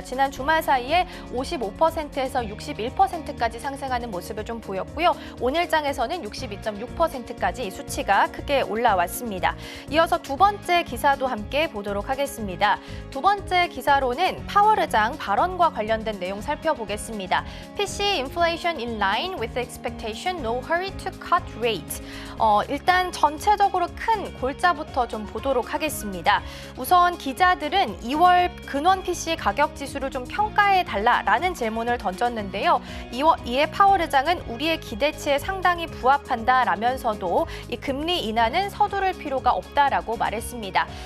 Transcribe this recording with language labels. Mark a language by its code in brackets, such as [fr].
[ko] 지난 주말 사이에 55%에서 61%까지 상승하는 모습을 좀 보였고요. 오늘장에서는 62.6%까지 수치가 크게 올라왔습니다. 이어서 두 번째 기사도 함께 보도록 하겠습니다. 두 번째 기사로는 파월 의장 발언과 관련된 내용 살펴보겠습니다. [en] PC inflation in line with expectation, no hurry to cut rate. [ko] 일단 전체적으로 큰 골자부터 좀 보도록 하겠습니다. 우선 기자들은 2월 2월 근원 PC 가격 지수를 좀 평가해달라라는 질문을 던졌는데요. 이에 파월 의장은 우리의 기대치에 상당히 부합한다라면서도 이 금리 인하는 서두를 필요가 없다라고 말했습니다.